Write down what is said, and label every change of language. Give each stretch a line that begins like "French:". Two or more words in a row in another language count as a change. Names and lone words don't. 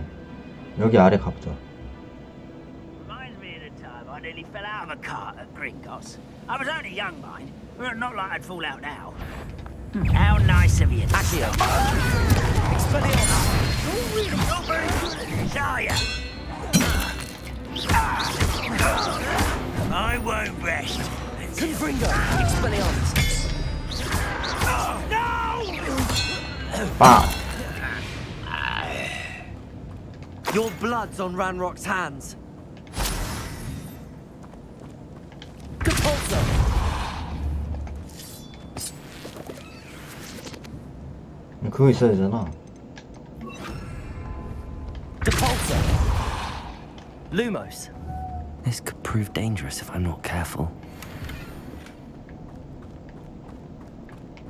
Korean: 여기 아래 가보자.
English: Reminds me of the time I nearly fell out of a cart at Gringos. I was only young, mind, but not like I'd fall out now. How nice of you. Accio. Expelliarmus. You're really not very good at this, are you? I won't rest. Confringo. Expelliarmus.
Korean: 빵!
English: Your blood's on Ranrock's hands. Depulso.
Korean: 그거 있어야 되잖아.
English: Depulso. Lumos. This could prove dangerous if I'm not careful.